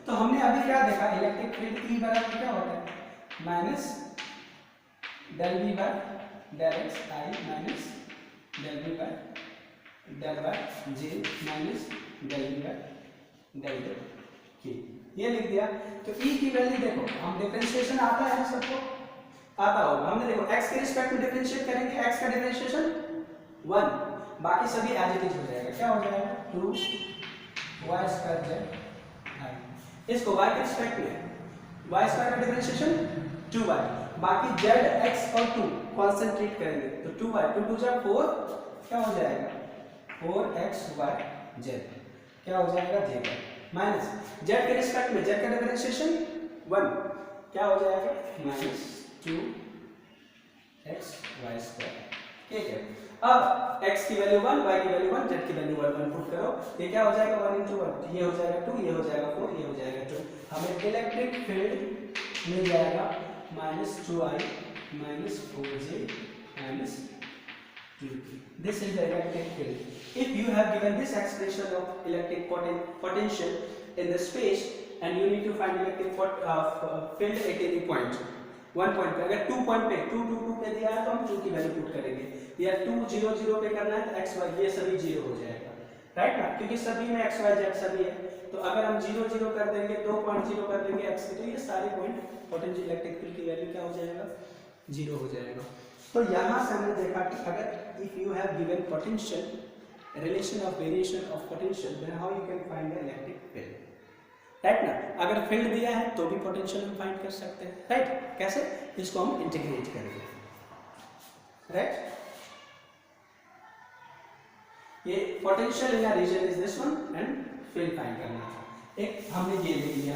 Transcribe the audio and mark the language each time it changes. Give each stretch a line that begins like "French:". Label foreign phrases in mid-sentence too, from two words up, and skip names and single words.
Hindi: तो हमने अभी क्या देखा,
English: electric field
Hindi: E बराबर क्या होता है,
English: minus del V by del x I minus del V by del y j minus del V by del k.
Hindi: ये लिख दिया। तो E की वैल्यू देखो, हम डिफरेंशिएशन आता है सबको, आता होगा। हमने देखो x के रिस्पेक्ट में डिफरेंशिएट करेंगे, x का डिफरेंशिएशन 1, बाकी सभी
English: as it is
Hindi: हो जाएगा। क्या हो जाएगा
English: 2y square z i.
Hindi: इसको y के रिस्पेक्ट में
English: y square
Hindi: का डिफरेंशिएशन 2y, बाकी z x और 2 कंसंट्रेट करेंगे तो 2y 2 2 जा 4, क्या हो जाएगा 4xy z, क्या हो जाएगा z माइनस z के रिस्पेक्ट में z का डिफरेंशिएशन 1, क्या हो जाएगा
English: minus 2xy square.
Hindi: ठीक है, अब x की वैल्यू 1, y की वैल्यू 1, z की वैल्यू 1 1 पुट करो, ये क्या हो जाएगा 1 into 1, ये हो जाएगा 2, ये हो जाएगा 4, ये हो जाएगा 2। हमें
English: electric field
Hindi: मिल जाएगा
English: minus 2i minus 4j minus 2k. This is the electric field. If you have given this expression of electric potential in the space and you need to find electric field at any point, one point
Hindi: पे, अगर 2 पॉइंट पे 2 2 2 पे दिया है तो हम 2 की वैल्यू पुट करेंगे, या 2 0 0 पे करना है तो x y ये सभी 0 हो जाएगा, राइट ना, क्योंकि सभी में x y z सभी है। तो अगर हम 0 0 कर देंगे, 2.0 कर देंगे x के, तो ये सारे पॉइंट
English: potential electric field
Hindi: की वैल्यू क्या हो जाएगा 0 हो जाएगा। तो यहाँ से हमने देखा कि अगर
English: if you have given potential, relation of variation of potential, then how you can find the electric field, राइट ना।
Hindi: अगर फील्ड दिया है तो भी पोटेंशियल हम फाइंड कर सकते हैं, राइट। कैसे, इसको हम इंटीग्रेट करेंगे, राइट। ये पोटेंशियल
English: in a region is this one and field
Hindi: फाइंड करना था, एक हमने ये देख लिया।